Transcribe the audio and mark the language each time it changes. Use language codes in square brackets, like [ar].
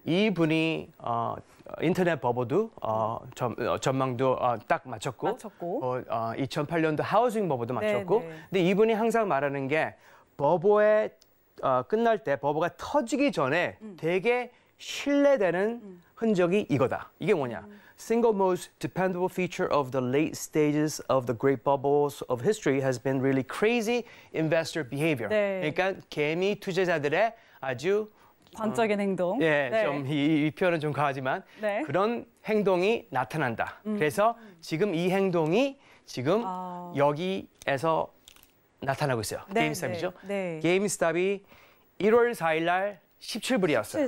[ko] 이 분이 인터넷 버버도 전망도 딱 맞췄고 2008년도 하우징 버버도 맞췄고. 근데 이분이 항상 말하는 게 버버의 끝날 때 버버가 터지기 전에 되게 신뢰되는 흔적이 이거다. 이게 뭐냐? [en] Single most dependable feature of the late stages of the great bubbles of history has been really crazy investor behavior. [ko] 그러니까 개미 투자자들의 아주 광적인 행동. 좀 이 표현은 좀 과하지만 그런 행동이 나타난다. 그래서 지금 이 행동이 지금 여기에서 나타나고 있어요. 게임스탑이죠. 게임스탑이 1월 4일 날 17불이었어요.